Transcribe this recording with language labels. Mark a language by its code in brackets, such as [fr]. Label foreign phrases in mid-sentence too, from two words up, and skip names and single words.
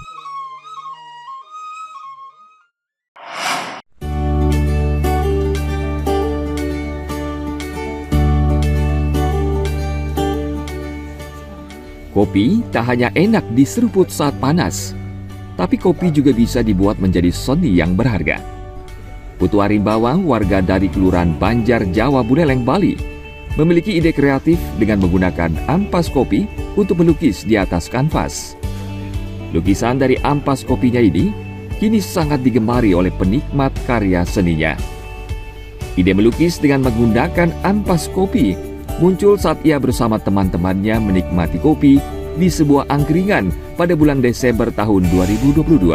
[id] Kopi tak hanya enak diseruput saat panas, tapi kopi juga bisa dibuat menjadi seni yang berharga. Putu Arimbawa, warga dari Kelurahan Banjar, Jawa Buleleng, Bali, memiliki ide kreatif dengan menggunakan ampas kopi untuk melukis di atas kanvas. Lukisan dari ampas kopinya ini kini sangat digemari oleh penikmat karya seninya. Ide melukis dengan menggunakan ampas kopi muncul saat ia bersama teman-temannya menikmati kopi di sebuah angkringan pada bulan Desember tahun 2022.